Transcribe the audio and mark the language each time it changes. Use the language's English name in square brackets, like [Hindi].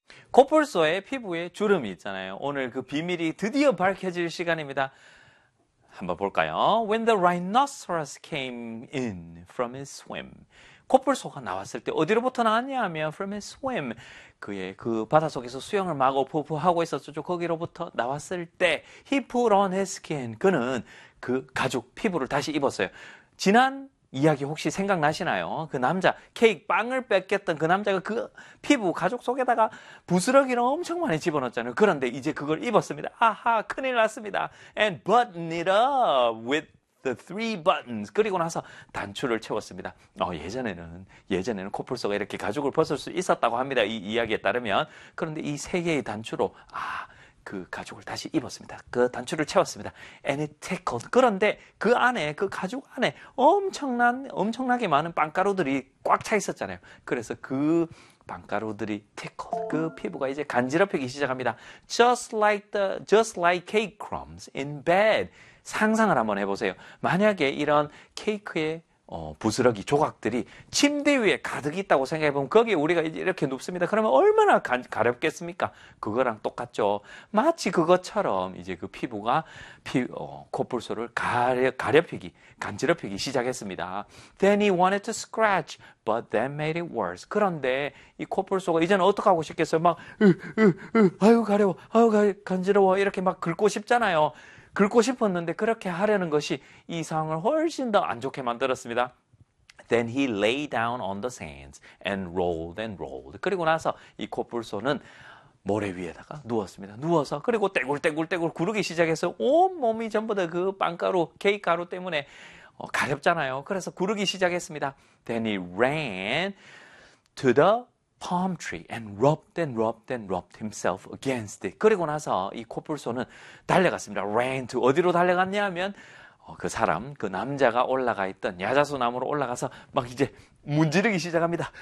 [Korean] 코뿔소의 피부에 주름이 있잖아요. 오늘 그 비밀이 드디어 밝혀질 시간입니다. 한번 볼까요? [English] When the rhinoceros came in from his swim. [Korean] 코뿔소가 나왔을 때 어디로부터 나왔냐 하면 [English] from his swim. [Korean] 그의 그 바다 속에서 수영을 마구 포포하고 있었죠. 거기로부터 나왔을 때 [English] he put on his skin. [Korean] 그는 그 가죽 피부를 다시 입었어요. 지난 이야기 혹시 생각나시나요? 그 남자, 케이크, 빵을 뺏겼던 그 남자가 그 피부, 가죽 속에다가 부스러기를 엄청 많이 집어넣었잖아요. 그런데 이제 그걸 입었습니다. 아하, 큰일 났습니다. [English] And button it up with the three buttons. [Korean] 그리고 나서 단추를 채웠습니다. 예전에는 코뿔소가 이렇게 가죽을 벗을 수 있었다고 합니다. 이 이야기에 따르면. 그런데 이 세 개의 단추로, 그 가죽을 다시 입었습니다. 그 단추를 채웠습니다. [English] And it tickled. [Korean] 그런데 그 안에, 그 가죽 안에 엄청나게 많은 빵가루들이 꽉 차 있었잖아요. 그래서 그 빵가루들이 tickled. 그 피부가 이제 간지럽히기 시작합니다. [English] Just like cake crumbs in bed. [Korean] 상상을 한번 해보세요. 만약에 이런 케이크에 부스러기 조각들이 침대 위에 가득 있다고 생각해보면 거기에 우리가 이렇게 눕습니다. 그러면 얼마나 가렵겠습니까? 그거랑 똑같죠. 마치 그것처럼 이제 그 피부가 코뿔소를 가렵히기, 간지럽히기 시작했습니다. [English] Then he wanted to scratch, but that made it worse. [Korean] 그런데 이 코뿔소가 이제는 어떻게 하고 싶겠어요? 막 아유 가려워, 아유 간지러워 이렇게 막 긁고 싶잖아요. 긁고 싶었는데 그렇게 하려는 것이 이 상황을 훨씬 더 안 좋게 만들었습니다. [English] Then he lay down on the sands and rolled. [Korean] 그리고 나서 이 코뿔소는 모래 위에다가 누웠습니다. 누워서 그리고 떼굴떼굴떼굴 구르기 시작해서 온몸이 전부 다 그 빵가루, 케이크 가루 때문에 가렵잖아요. 그래서 구르기 시작했습니다. [English] Then he ran to the palm tree and rubbed himself against it. [Korean] 그리고 나서 이 코뿔소는 달려갔습니다. Ran to 어디로 달려갔냐 하면 그 사람, 그 남자가 올라가 있던 야자수 나무로 올라가서 막 이제 문지르기 시작합니다.